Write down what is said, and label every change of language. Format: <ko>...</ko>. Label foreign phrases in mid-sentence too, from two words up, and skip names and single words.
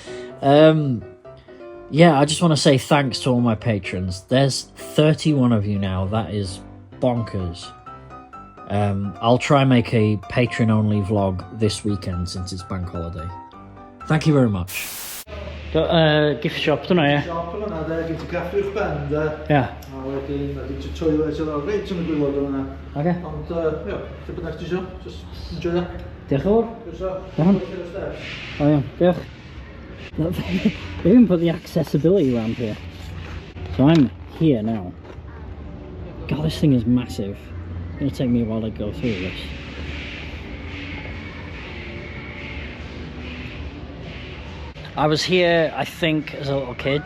<en>Yeah, I just want to say thanks to all my patrons. There's 31 of you now. That is bonkers. I'll try and make a Patreon-only vlog this weekend since it's bank holiday. Thank you very much. Got a gift shop, don't I?</en> <cy>Shop hwnna, de, gen ti caffi uwch ben, de.</cy> <en>Yeah.</en> <cy>A wedyn, a gen ti toilet yn o'r reit yn y gwylod hwnna.</cy> <en>Okay.</en> <cy>Ond, ie, lle bynnag ti isio,</cy> <en>just enjoy that.</en> <cy>Diolch yn fawr. Iawn.</cy> <en>Oh yeah, diolch. They even put the accessibility ramp here. So I'm here now. God, this thing is massive. It's going to take me a while to go through this. I was here, I think, as a little kid.</en>